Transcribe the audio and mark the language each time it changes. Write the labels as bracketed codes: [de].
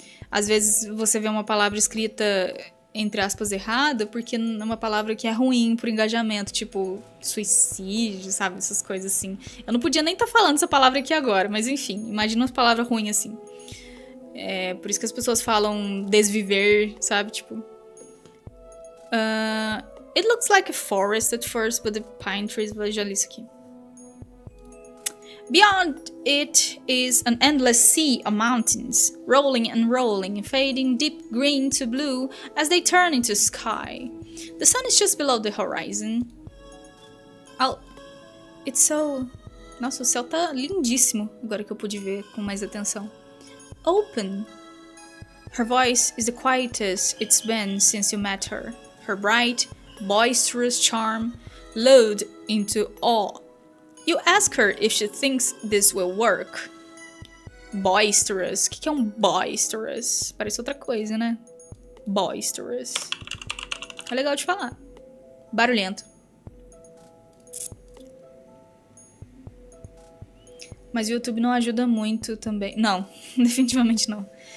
[pt] Às vezes você vê uma palavra escrita, entre aspas, errada, porque é uma palavra que é ruim pro engajamento, tipo suicídio, sabe? Essas coisas assim. Eu não podia nem estar falando essa palavra aqui agora, mas enfim, imagina uma palavra ruim assim. Por isso que as pessoas falam desviver, sabe? Tipo... [en] It looks like a forest at first, but the pine trees... [pt] Já li isso aqui. [en] Beyond it is an endless sea of mountains, rolling and rolling, fading deep green to blue as they turn into sky. The sun is just below the horizon. It's so... [pt] Nossa, o céu tá lindíssimo, agora que eu pude ver com mais atenção. [en] Open. Her voice is the quietest it's been since you met her. Her bright, boisterous charm lulled into awe. You ask her if she thinks this will work. [pt] Boisterous. O que é um boisterous? Parece outra coisa, né? Boisterous. É legal de falar. Barulhento. Mas o YouTube não ajuda muito também. Não, definitivamente não.